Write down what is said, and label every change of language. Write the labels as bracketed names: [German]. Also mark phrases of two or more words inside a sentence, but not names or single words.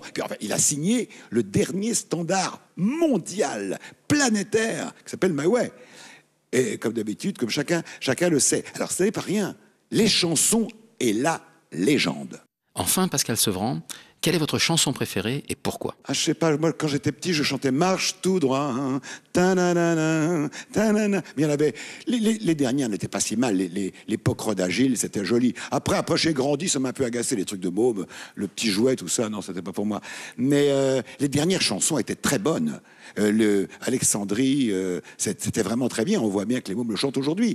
[French] Puis, enfin, il a signé le dernier standard mondial, planétaire, qui s'appelle My Way. Et comme d'habitude, comme chacun le sait. Alors ce n'est pas rien. Les chansons est la légende. Enfin, Pascal Sevran, quelle est votre chanson préférée et pourquoi? Je sais pas, moi quand j'étais petit, je chantais Marche tout droit, ta-na-na-na, ta-na-na. Mais il y en avait, les dernières n'étaient pas si mal, les Pocrodes Agile, c'était joli. Après j'ai grandi, ça m'a un peu agacé, les trucs de môme, le petit jouet, tout ça, non, c'était pas pour moi. Mais les dernières chansons étaient très bonnes. Alexandrie, c'était vraiment très bien, on voit bien que les mômes le chantent aujourd'hui.